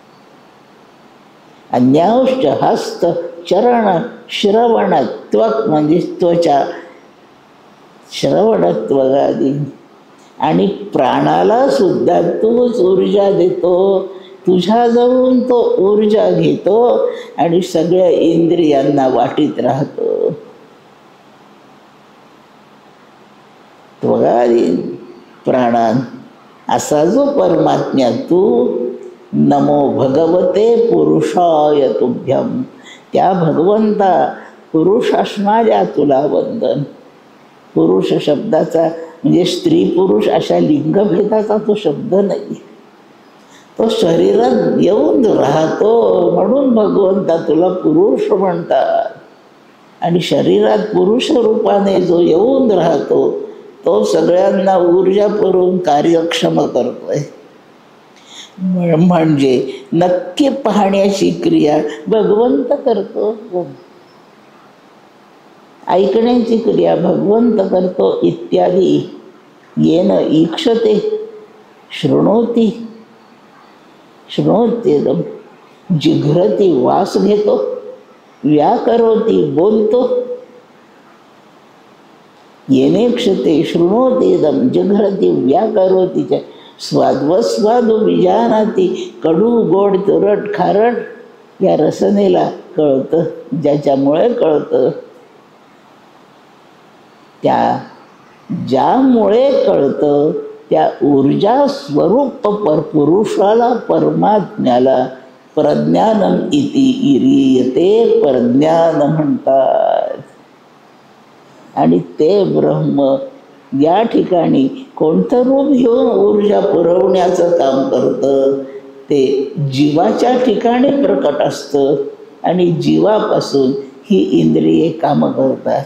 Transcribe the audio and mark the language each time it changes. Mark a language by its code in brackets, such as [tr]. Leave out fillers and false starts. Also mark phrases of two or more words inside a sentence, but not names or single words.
[mr] अन्यांश हस्त चरण श्रवणत्व म्हणजे त्वचा श्रवणत्व आदी, आणि प्राणाला सुद्धा तूच ऊर्जा देतो, तुझ्याजवळून तो ऊर्जा घेतो आणि सगळ्या इंद्रियांना वाटीत राहतो. [sa] त्वगादी प्राणान असा जो परमात्म्या तू, नमो भगवते पुरुषाय तुभ्यम, [mr] त्या भगवंता पुरुष असणाऱ्या तुला वंदन. पुरुष शब्दाचा म्हणजे स्त्री पुरुष अशा लिंगभेदाचा तो शब्द नाही, तो शरीरात येऊन राहतो म्हणून भगवंता तुला पुरुष म्हणतात. आणि शरीरात पुरुष रूपाने जो येऊन राहतो तो सगळ्यांना ऊर्जा पुरवून कार्यक्षम करतोय. म्हणजे नक्की पाहण्याची क्रिया भगवंत करतो, ऐकण्याची क्रिया भगवंत करतो. [sa] इत्यादी येन ईक्षते शृणोती शृणोत्येदम, जिघ्रती [mr] वास घेतो, [sa] व्याकरोती बोलतो. येनेक्षते शृणोतेदम जिघ्रती व्याकरोती च स्वाद्वस्वादू विजानाती, [mr] कडू गोड तुरट खारट या रसनेला कळतं, ज्याच्यामुळे कळतं. त्या ज्यामुळे कळतं त्या ऊर्जा स्वरूप पुरुषाला परमात्म्याला [sa] प्रज्ञानम इति इरीयते, [mr] प्रज्ञान म्हणतात. आणि ते ब्रह्म या ठिकाणी कोणतं रूप घेऊन ऊर्जा पुरवण्याचं काम करतं, ते जीवाच्या ठिकाणी प्रकट असतं आणि जीवापासून ही इंद्रिये कामं करतात.